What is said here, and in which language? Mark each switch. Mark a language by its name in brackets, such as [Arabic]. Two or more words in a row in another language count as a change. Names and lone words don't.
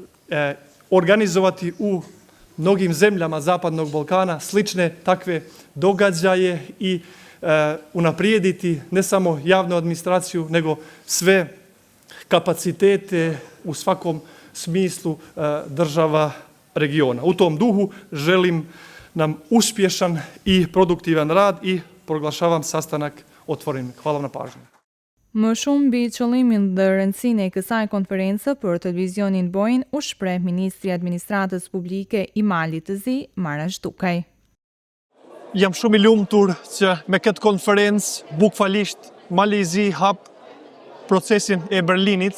[Serbian] organizovati u mnogim zemljama Zapadnog Balkana slične takve događaje i unaprijediti ne samo javnu administraciju, nego sve kapacitete u svakom smislu država regiona. U tom duhu želim nam uspješan i produktivan rad i proglašavam sastanak otvorenim. Hvala vam na pažnju. [Albanian] Më shumë mbi qëllimin dhe rëndësinë e kësaj konference për televizionin Bojnë u shpreh Ministri i Administratës Publike i Malit të Zi, Marash Dukaj. Jam shumë i lumtur që me këtë konferencë bukfalisht Mali i Zi hap procesin e Berlinit.